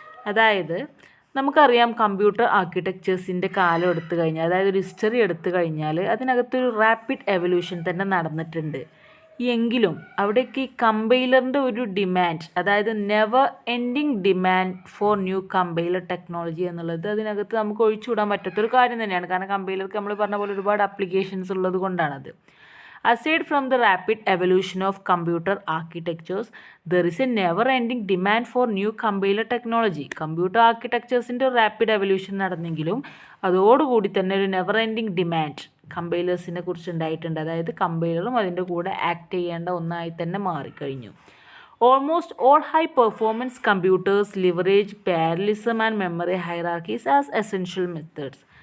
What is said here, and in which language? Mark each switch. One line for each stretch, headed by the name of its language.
Malayalam: അതായത് നമുക്കറിയാം കമ്പ്യൂട്ടർ ആർക്കിടെക്ചേഴ്സിൻ്റെ കാലം എടുത്തു കഴിഞ്ഞാൽ, അതായത് ഒരു ഹിസ്റ്ററി എടുത്തു കഴിഞ്ഞാൽ അതിനകത്തൊരു റാപ്പിഡ് എവല്യൂഷൻ തന്നെ നടന്നിട്ടുണ്ട്. എങ്കിലും അവിടേക്ക് ഈ കമ്പൈലറിൻ്റെ ഒരു ഡിമാൻഡ്, അതായത്
English: never ending demand for new compiler technology
Malayalam: എന്നുള്ളത് അതിനകത്ത് നമുക്ക് ഒഴിച്ചുവിടാൻ പറ്റാത്തൊരു കാര്യം തന്നെയാണ്. കാരണം കമ്പൈലർക്ക് നമ്മൾ പറഞ്ഞ പോലെ ഒരുപാട് ആപ്ലിക്കേഷൻസ് ഉള്ളത് കൊണ്ടാണത്.
English: Aside from the rapid evolution of computer architectures, there is a never-ending demand for new compiler technology.
Malayalam: Computer ആർക്കിടെക്ചേഴ്സിൻ്റെ rapid evolution നടന്നെങ്കിലും അതോടുകൂടി തന്നെ ഒരു
English: never ending demand
Malayalam: കമ്പൈലേഴ്സിനെ കുറിച്ച് ഉണ്ടായിട്ടുണ്ട്. അതായത് കമ്പൈലറും അതിൻ്റെ കൂടെ ആക്ട് ചെയ്യേണ്ട ഒന്നായി തന്നെ മാറിക്കഴിഞ്ഞു.
English: Almost all high performance computers leverage parallelism and memory hierarchies as essential methods.